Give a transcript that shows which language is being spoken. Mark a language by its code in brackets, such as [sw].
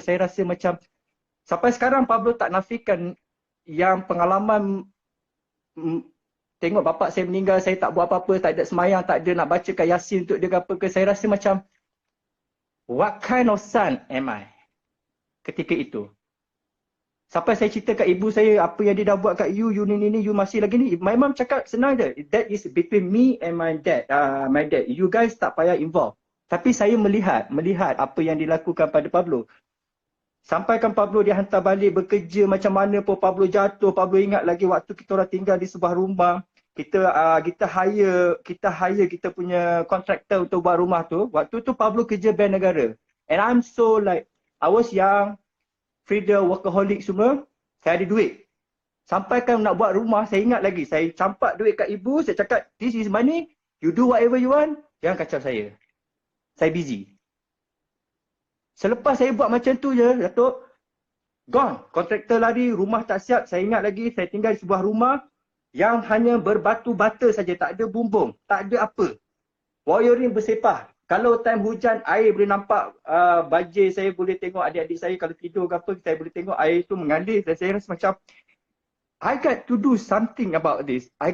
[ms] Saya rasa macam, sampai sekarang Pablo tak nafikan yang pengalaman tengok bapak saya meninggal, saya tak buat apa-apa, tak ada semayang, tak ada nak bacakan Yasin untuk dia ke apa ke. Saya rasa macam, [en] what kind of son am I [ms] ketika itu? Sampai saya cerita kat ibu saya, apa yang dia dah buat kat you ni, you masih lagi ni. [en] My mom [ms] cakap senang je, [en] that is between me and my dad. You guys [ms] tak payah [en] involve. [ms] Tapi saya melihat apa yang dilakukan pada Pablo. Sampaikan Pablo dia hantar balik bekerja macam mana pun Pablo jatuh. Pablo ingat lagi waktu kita orang tinggal di sebuah rumah. Kita hire kita punya kontraktor untuk buat rumah tu. Waktu tu Pablo kerja Bank Negara. [en] And I'm so like, I was young, freedom, workaholic [ms] semua, saya ada duit. Sampaikan nak buat rumah, saya ingat lagi, saya campak duit kat ibu, saya cakap, [en] this is money, you do whatever you want, [ms] jangan kacau saya. Saya busy. Selepas saya buat macam tu je, Datuk, gone. Kontraktor lari, rumah tak siap, saya ingat lagi, saya tinggal di sebuah rumah yang hanya berbatu bata saja, tak ada bumbung, tak ada apa. Wiring bersepah. Kalau time hujan, air boleh nampak bajir, saya boleh tengok adik-adik saya kalau tidur ke apa, saya boleh tengok air tu mengalir. Dan saya rasa macam, [en] I got to do something about this.